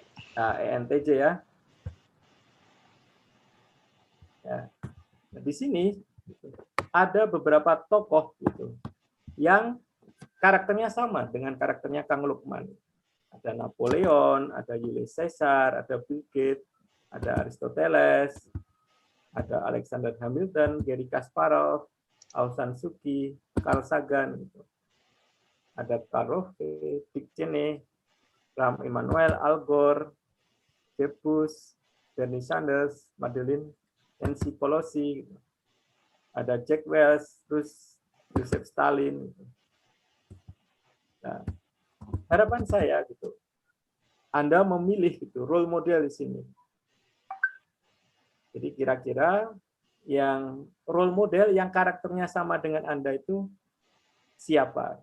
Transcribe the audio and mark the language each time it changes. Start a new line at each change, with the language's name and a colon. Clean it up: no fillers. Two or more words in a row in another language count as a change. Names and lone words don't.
Indonesian: Nah, ENTJ ya. Ya. Nah, di sini ada beberapa tokoh gitu yang karakternya sama dengan karakternya Kang Lukman. Ada Napoleon, ada Julius Caesar, ada Bill Gates, ada Aristoteles, ada Alexander Hamilton, Garry Kasparov, Aung San Suu Kyi, Carl Sagan, gitu. Ada Karl Rove, Dick Cheney, Rahm Emanuel, Al Gore, Jeb Bush, Bernie Sanders, Madeleine Nancy Pelosi, gitu. Ada Jack Welch, terus Joseph Stalin. Gitu. Nah, harapan saya gitu, Anda memilih gitu
English: role model
Indonesian: di sini. Jadi kira-kira yang
English: role model
Indonesian: yang karakternya sama dengan Anda itu siapa?